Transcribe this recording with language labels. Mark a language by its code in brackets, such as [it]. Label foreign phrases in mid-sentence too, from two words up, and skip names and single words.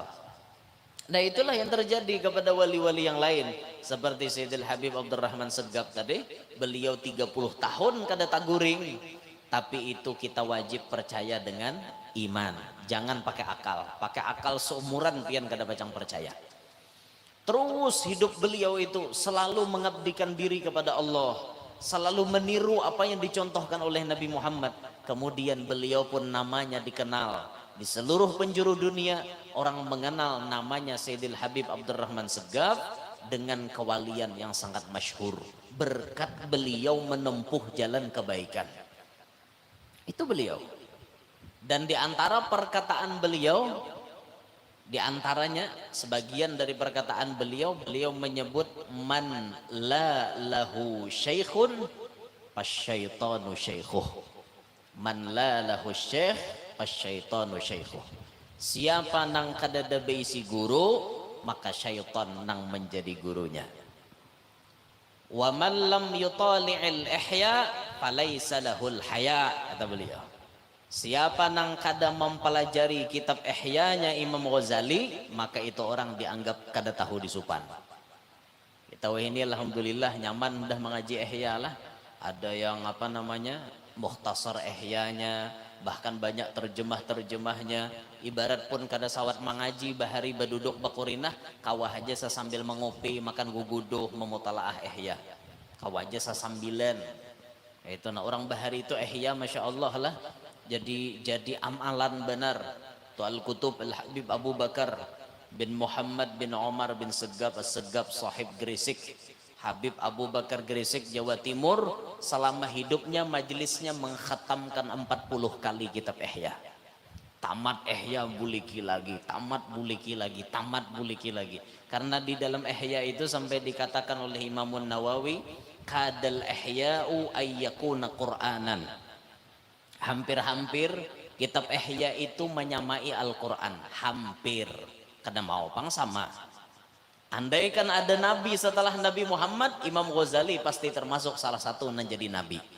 [id] Nah itulah yang terjadi kepada wali-wali yang lain, seperti Sayyidil Habib Abdurrahman Segaf tadi. [bjn] Beliau 30 tahun kada taguring, tapi itu kita wajib percaya dengan iman, jangan pakai akal. Pakai akal seumuran pian kada bacang percaya. [id] Terus hidup beliau itu selalu mengabdikan diri kepada Allah, selalu meniru apa yang dicontohkan oleh Nabi Muhammad. Kemudian beliau pun namanya dikenal di seluruh penjuru dunia. Orang mengenal namanya Sayyidil Habib Abdurrahman Segaf dengan kewalian yang sangat masyhur, berkat beliau menempuh jalan kebaikan. Itu beliau. Dan di antara perkataan beliau, di antaranya sebagian dari perkataan beliau, beliau menyebut [ar] من لا له شيخ فالشيطان شيخه. من لا له شيخ فالشيطان شيخه. [bjn] Siapa nang kadada beisi guru, maka syaitan nang menjadi gurunya. [ar] ومن لم يطالع الإحياء فليس له الحياء, [id] kata beliau. [bjn] Siapa nang kada mempelajari kitab Ihya-nya Imam Ghazali, maka itu orang dianggap kada tahu disupan. Kita ini alhamdulillah nyaman dah mengaji Ihya lah. [id] ada yang apa namanya Mukhtasar Ihyanya, bahkan banyak terjemah-terjemahnya. [bjn] Ibarat pun kada sawat mengaji bahari baduduk bakurinah, kawah aja sambil mengopi makan guguduh memutalaah Ihya, kawah aja sasambilan. Itu nah orang bahari itu Ihya [ar] ما شاء الله [bjn] lah, jadi amalan benar. [id] Tu Al-Kutub Al-Habib Abu Bakar bin Muhammad bin Omar bin Segap As-Segap sahib Gresik, Habib Abu Bakar Gresik Jawa Timur, selama hidupnya majelisnya mengkhatamkan 40 kali kitab Ihya. [bjn] Tamat Ihya buliki lagi, tamat buliki lagi, tamat buliki lagi. [id] Karena di dalam Ihya itu sampai dikatakan oleh Imamun Nawawi, [ar] كاد الإحياء أن يكون قرآنا. [id] Hampir-hampir kitab Ihya itu menyamai Al-Quran, hampir. [bjn] Karena mau pang sama. [id] Andaikan ada nabi setelah Nabi Muhammad, Imam Ghazali pasti termasuk salah satu yang jadi nabi.